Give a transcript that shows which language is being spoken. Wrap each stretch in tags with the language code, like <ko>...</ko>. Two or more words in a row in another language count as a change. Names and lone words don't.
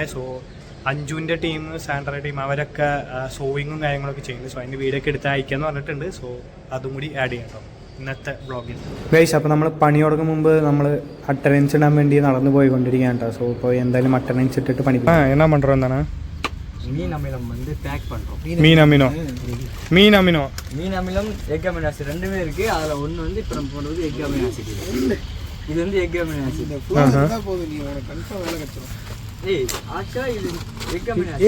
<ml>സോ അഞ്ജുവിൻ്റെ ടീം, സാൻഡ്രയുടെ ടീം അവരൊക്കെ സോയിങ്ങും കാര്യങ്ങളൊക്കെ ചെയ്യുന്നു. സോ അതിൻ്റെ വീഡിയോ ഒക്കെ എടുത്ത് അയക്കാമെന്ന് പറഞ്ഞിട്ടുണ്ട്. സോ അതും കൂടി ആഡ് ചെയ്യാം കേട്ടോ ഇന്നത്തെ വ്ളോഗിൽ. ഗൈസ്, അപ്പോൾ നമ്മൾ പണി തുടങ്ങും മുമ്പ് നമ്മൾ അറ്റൻഡൻസ് ഇടാൻ വേണ്ടി നടന്നു പോയിക്കൊണ്ടിരിക്കുകയാണ് കേട്ടോ. സോ ഇപ്പോൾ എന്തായാലും അറ്റൻഡൻസ് ഇട്ടിട്ട് പണി എന്നാ பண்ணுறோம் എന്താണ്</ml> <ta>மீன் அமிலம் வந்து பேக் பண்ணுறோம். மீன் அமிலம்</ta> <en>egg amino acid</en> <ta>ரெண்டுமே இருக்கு. அதில் ஒன்று வந்து இப்போ நம்ம போடுறது</ta> <en>egg amino acid.</en> <ta>இது வந்து</ta> <en>egg amino acid.</en> <ta>இது</ta> <en>egg amino acid.</en>